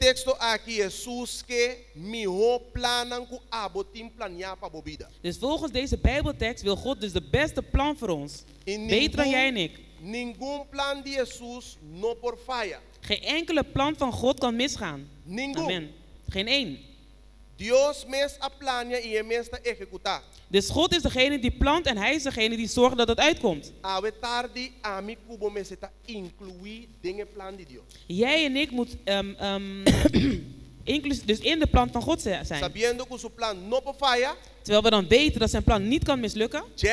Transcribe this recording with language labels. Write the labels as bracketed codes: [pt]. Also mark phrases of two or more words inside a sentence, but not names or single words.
[nl] Dus volgens deze Bijbeltekst wil God dus de beste plan voor ons. Beter dan jij en ik. Geen enkele plan van God kan misgaan. Amen. Geen één. [pap] Dios mes a plania y el mes a ejecutar. [nl] Dus God is degene die plant en hij is degene die zorgt dat het uitkomt. Jij en ik moeten dus in de plan van God zijn. Terwijl we dan weten dat zijn plan niet kan mislukken.